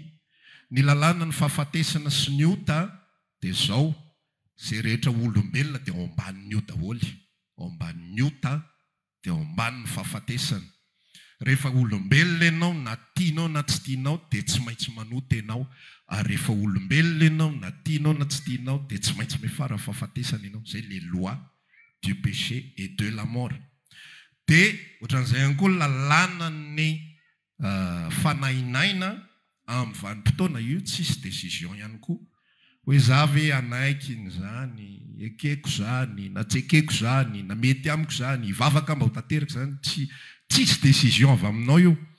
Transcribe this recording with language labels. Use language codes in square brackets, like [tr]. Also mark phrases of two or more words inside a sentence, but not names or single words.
[mg] Ny lalàna ny fahafatesana sy ny ota dia izao, izay rehetra olombelona dia ao ambanin'ny io daholo. Ao ambanin'ny ota dia ao ambanin'ny fahafatesana. Rehefa olombelona ianao na tianao na tsy tianao dia tsy maintsy manota ianao. Ary rehefa olombelona ianao na tianao na tsy tianao dia tsy maintsy mifara fahafatesana ianao. [fr] Izay les lois du péché et de la mort. [mg] Dia ohatran'izay ihany koa lalàna ny fanainaina amin'ny vanim-potoana io tsisy décision ihany koa. Hoe za ve anaiky n'izany, ekeko izany, na tsy ekeko izany, na mety amiko izany, hivavaka mba ho tanteraka izany, tsisy décision avy aminao io.